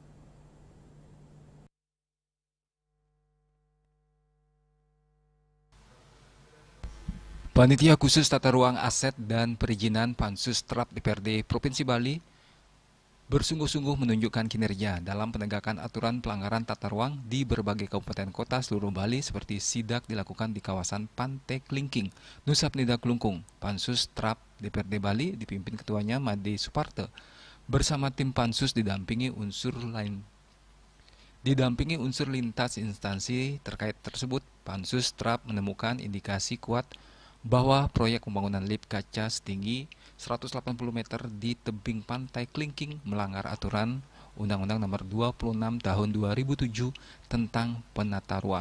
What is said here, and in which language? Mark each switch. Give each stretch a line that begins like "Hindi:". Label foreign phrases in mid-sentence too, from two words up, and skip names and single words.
Indonesian: Panitia khusus Tata Ruang, Aset dan Perizinan Pansus TRAP DPRD Provinsi Bali bersungguh-sungguh menunjukkan kinerja dalam penegakan aturan pelanggaran tata ruang di berbagai kabupaten kota seluruh Bali seperti sidak dilakukan di kawasan Pantai Klingking, Nusa Penida Kelungkung. Pansus TRAP DPRD Bali dipimpin ketuanya Made Suparte bersama tim Pansus didampingi unsur lintas instansi terkait tersebut. Pansus TRAP menemukan indikasi kuat bahwa proyek pembangunan lift kaca setinggi 180 meter di tebing Pantai Klingking melanggar aturan Undang-Undang Nomor 26 Tahun 2007 tentang penata ruang.